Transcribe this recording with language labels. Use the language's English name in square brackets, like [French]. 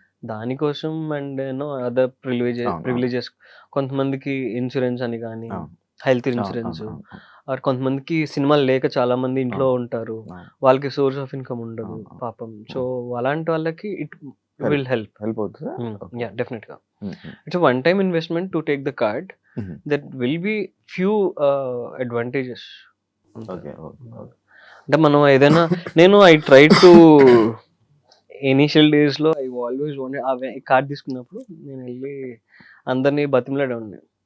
[Telugu] దానికోసం [English] and other privileges [Telugu] కొంతమందికి insurance అని కానీ, హెల్త్ ఇన్సూరెన్స్, ఆర్ కొంతమందికి సినిమాలు లేక చాలా మంది ఇంట్లో ఉంటారు, వాళ్ళకి సోర్స్ ఆఫ్ ఇన్కమ్ ఉండదు పాపం. [English] so [Telugu] అలాంటి వాళ్ళకి [English] it will help [Telugu] అవుతుందా? [English] Yeah, definitely. It's a one time investment to take the card. There will be few advantages. Okay. [Telugu] అంటే మనం ఏదైనా నేను [English] I try to initial days [Telugu] లో [English] I always wanted card [Telugu] తీసుకున్నప్పుడు నేను వెళ్ళి అందరినీ బతిమలాడేవాడిని.